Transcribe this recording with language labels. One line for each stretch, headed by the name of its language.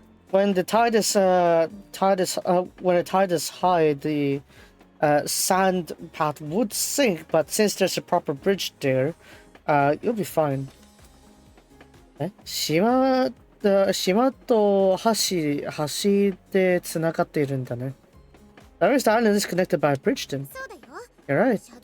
English: When the tide is high, the sand path would sink, but since there's a proper bridge there, you'll be fine.
Japanese: 島と橋で繋がっているんだね。
English: That means the island is connected by a bridge then. You're right.